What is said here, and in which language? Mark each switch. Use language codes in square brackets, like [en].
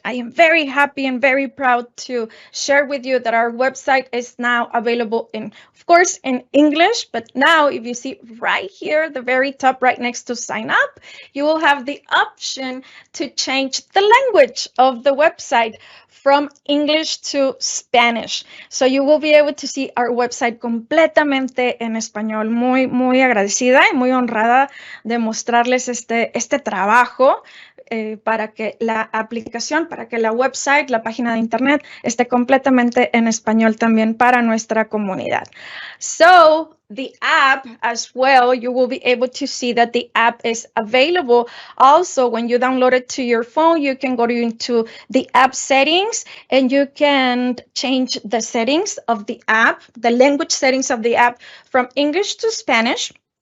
[en] I am very happy and very proud to share with you that our website is now available in, of course, in English, but now if you see right here, the very top right next to sign up, you will have the option to change the language of the website from English to Spanish. So you will be able to see our website [es] completamente en español. Muy agradecido agradecida y muy honrada de mostrarles este trabajo para que la aplicación, para que la website, la página de internet esté completamente en español también para nuestra comunidad. [en] So the app as well, you will be able to see that the app is available. Also, when you download it to your phone, you can go into the app settings and you can change the settings of the app, the language settings of the app from English to Spanish.